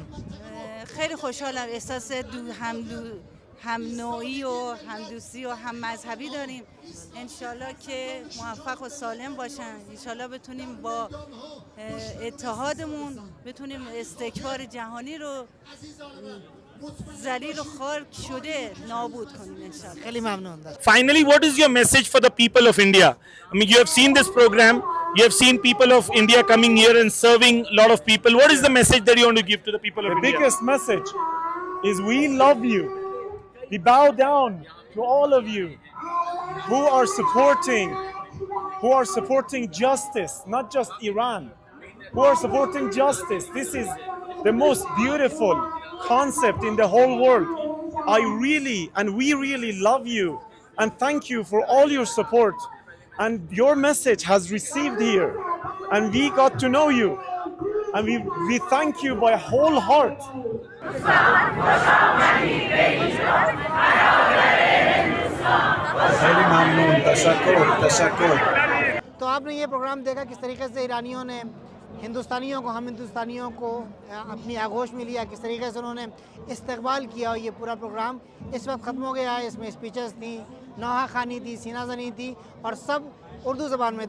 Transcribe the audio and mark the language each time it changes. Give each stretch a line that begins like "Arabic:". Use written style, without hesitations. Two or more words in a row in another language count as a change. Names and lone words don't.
Persian: خیلی خوشحالم, احساس هم نوعی و هم دوستی و هم مذهبی داریم. انشالله که موفق و سالم باشن, انشالله بتونیم با اتحادمون بتونیم استکبار جهانی رو ذلیل و خار شده نابود کنیم انشالله. خیلی ممنون.
English: Finally, what is your message for the people of India? I mean, you have seen this program, you have seen people of India coming here and serving a lot of people. What is the message that you want to give to the people of India? The biggest message is we love you. We bow down to all of you who are supporting justice, not just Iran, who are supporting justice. This is the most beautiful concept in the whole world. We really love you and thank you for all your support. And your message has received here, and we got to know you, and we thank you by whole heart.
Persian: خیلی ممنون, تشکر.
Urdu: تو آپ نے یہ پروگرام دیکھا کس طریقے سے ایرانیوں نے ہندوستانیوں کو, ہم ہندوستانیوں کو اپنی آغوش میں لیا, کس طریقے سے انہوں نے استقبال کیا. اور یہ پورا پروگرام اس وقت ختم ہو گیا ہے. اس میں اسپیچز تھیں, نوحہ خوانی تھی, سینہ زنی تھی, اور سب اردو زبان میں تھا.